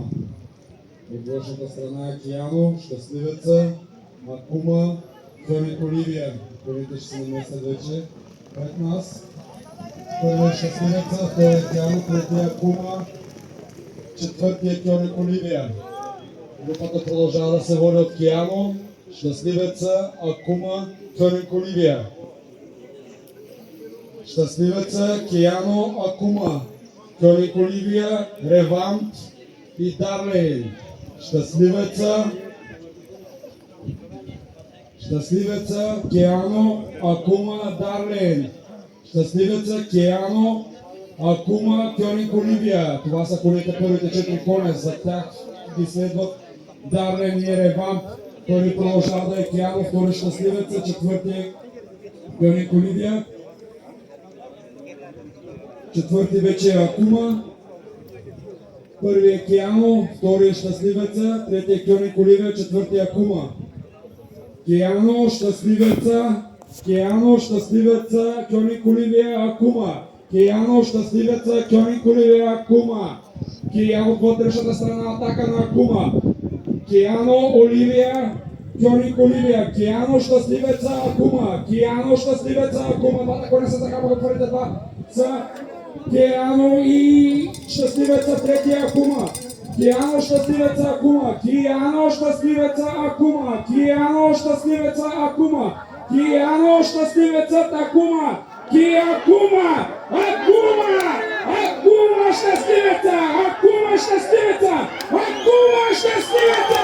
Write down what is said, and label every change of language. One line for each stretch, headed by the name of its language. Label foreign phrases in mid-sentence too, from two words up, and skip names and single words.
Bulgarian: От външната страна е Кияно, Щастливеца, Акума, Кьоник Оливия. Колите ще се намесят вече пред нас. Първият Щастливеца, втория Кияно, третия Акума, четвъртия Кьоник Оливия. Групата продължава да се води от Кияно, Щастливеца, Акума, Кьоник Оливия. Щастливеца, Кияно, Акума, Кьоник Оливия, Ревант и Дарлейн. Щастливеца, Кияно, Акума, Дарлейн. Щастливеца, Кияно, Акума, Кьоник Оливия. Това са колите, първите 4 коня. За тях ги следват Дарлейн и Ревант. Първи продължава да е Кияно, втори Щастливеца, четвърти Кьоник Оливия. Четвърти вече е Акума. Първи е Кияно, втори е Щастливеца, трети е Кьоник Оливия, четвърти е Акума. Кияно, Щастливеца, Кьоник Оливия, Акума. Кияно, Щастливеца, Кьоник Оливия, Акума. Кияно от вътрешната страна, атака на Акума. Кияно, Оливия, Кьоник Оливия. Кияно, Щастливеца, Акума. Кияно, Щастливеца, Акума. Двата коня са така, първите два са Кияно и Щастливеца, третия Акума. Кияно, Щастливеца, Акума. Кияно, Щастливеца, Акума. Кияно, Щастливеца, Акума. Кияно, Щастливеца, Акума. Акума! Акума, Щастливеца! Акума, Щастливеца! Акума, Щастливеца!